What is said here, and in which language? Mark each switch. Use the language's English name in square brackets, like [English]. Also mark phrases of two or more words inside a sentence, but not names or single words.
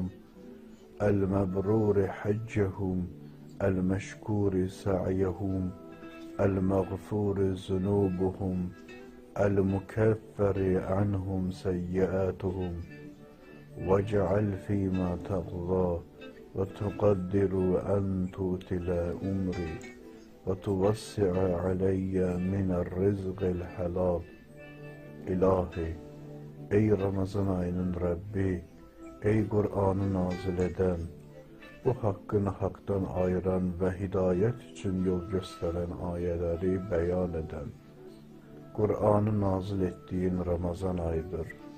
[Arabic] المبرور حجهم المشكور سعيهم المغفور ذنوبهم المكفر عنهم سيئاتهم واجعل فيما تقضى وتقدر أن توتلا أمري وتوسع علي من الرزق الحلال. [Azerbaijani] İlahi, ey Ramazan ayının Rəbbi, ey Qur'anı nazil edən, bu haqqını haqdan ayıran və hidayət üçün yol göstərən ayələri bəyan edən, Qur'anı nazil etdiyin Ramazan ayıdır.